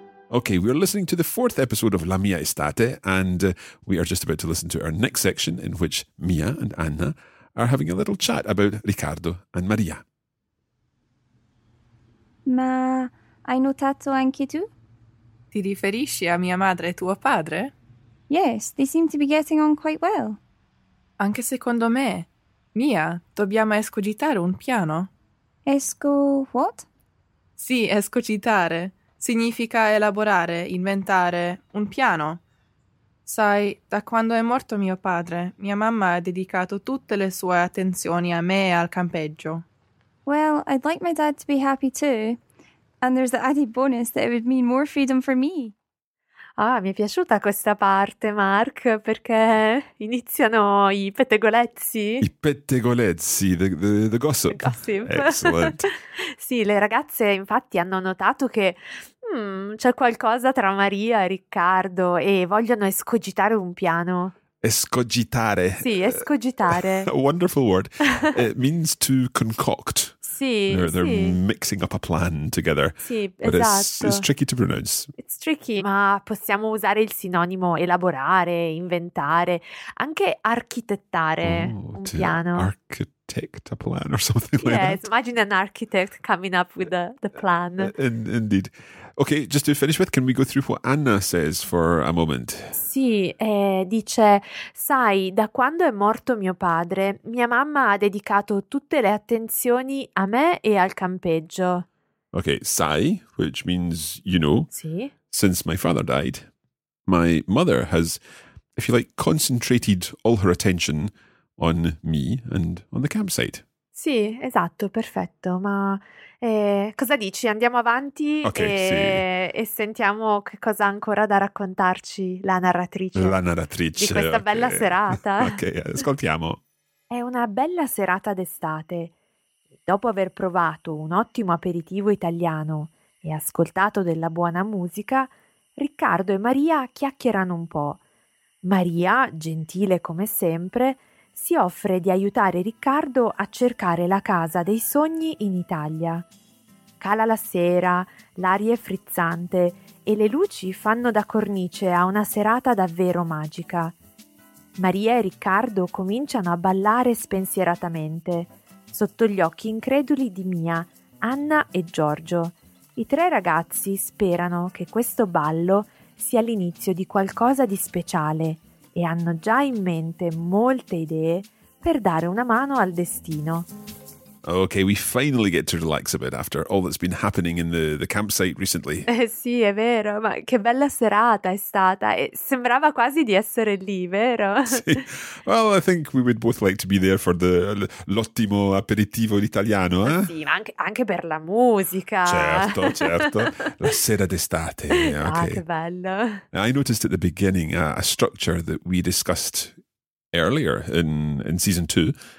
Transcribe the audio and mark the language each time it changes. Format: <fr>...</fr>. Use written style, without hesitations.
<en>Okay, we're listening to the fourth episode of La Mia Estate, and we are just about to listen to our next section in which Mia and Anna are having a little chat about Riccardo and Maria.</en> <it>Ma hai notato anche tu? Ti riferisci a mia madre e tuo padre?</it> <en>Yes, they seem to be getting on quite well.</en> <it>Anche secondo me. Mia, dobbiamo escogitare un piano.</it> <en>Esco what?</en> <it>Sì, escogitare. Significa elaborare, inventare un piano. Sai, da quando è morto mio padre, mia mamma ha dedicato tutte le sue attenzioni a me e al campeggio.</it> <en>Well, I'd like my dad to be happy too. And there's the added bonus that it would mean more freedom for me.</en> <it>Ah, mi è piaciuta questa parte, Mark, perché iniziano i pettegolezzi. I pettegolezzi,</it> <en>the gossip. The gossip. Excellent.</en> <it>Sì, le ragazze infatti hanno notato che c'è qualcosa tra Maria e Riccardo e vogliono escogitare un piano. Escogitare. Sì, escogitare.</it> <en>A wonderful word. It means to concoct.</en> <it>Sì,</it> <en>they're mixing up a plan together.</en> <it>Sì,</it> <en>but</en> <it>esatto.</it> <en>It's tricky to pronounce. It's tricky,</en> <it>ma possiamo usare il sinonimo elaborare, inventare, anche architettare un piano.</it> <en>Architect a plan or something like that. Yes, imagine an architect coming up with the plan. Indeed. Okay, just to finish with, can we go through what Anna says for a moment?</en> <it>Sì, dice, sai, da quando è morto mio padre, mia mamma ha dedicato tutte le attenzioni a me e al campeggio.</it> <en>Okay,</en> <it>sai,</it> <en>which means you know.</en> <it>Sì.</it> <en>Since my father died, my mother has, if you like, concentrated all her attention on me and on the campsite.</en> <it>Sì, esatto, perfetto, ma... cosa dici? Andiamo avanti e sentiamo che cosa ha ancora da raccontarci la narratrice di questa bella serata. Ok, ascoltiamo. È una bella serata d'estate. Dopo aver provato un ottimo aperitivo italiano e ascoltato della buona musica, Riccardo e Maria chiacchierano un po'. Maria, gentile come sempre, si offre di aiutare Riccardo a cercare la casa dei sogni in Italia. Cala la sera, l'aria è frizzante e le luci fanno da cornice a una serata davvero magica. Maria e Riccardo cominciano a ballare spensieratamente, sotto gli occhi increduli di Mia, Anna e Giorgio. I tre ragazzi sperano che questo ballo sia l'inizio di qualcosa di speciale e hanno già in mente molte idee per dare una mano al destino.</it> <en>Okay, we finally get to relax a bit after all that's been happening in the campsite recently.</en> <it>Sì, è vero, ma che bella serata è stata. Sembrava quasi di essere lì, vero? Sì.</it> <en>Well, I think we would both like to be there for</en> <it>l'ottimo aperitivo italiano, eh? Sì, ma anche per la musica. Certo, certo. La sera d'estate. Okay. Ah, che bello.</it> <en>I noticed at the beginning a structure that we discussed earlier in season 2.</en>